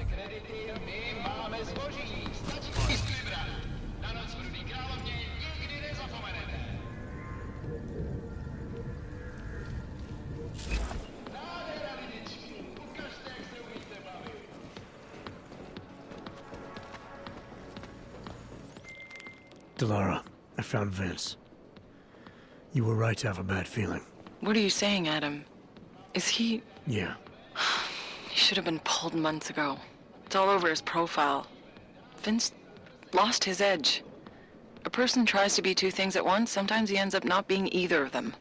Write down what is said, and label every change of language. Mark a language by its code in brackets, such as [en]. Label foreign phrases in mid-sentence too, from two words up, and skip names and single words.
[cs] My máme zboží. Stačí si vybrat. Na noc v Rudý královně nikdy nezapomenete. Nádhera, lidičky. Ukažte, jak se umíte bavit. [en] Delara, I found Vince. You were right to have a bad feeling. What are you saying, Adam? Is he... Yeah. He should have been pulled months ago. It's all over his profile. Vince lost his edge. A person tries to be two things at once, sometimes he ends up not being either of them.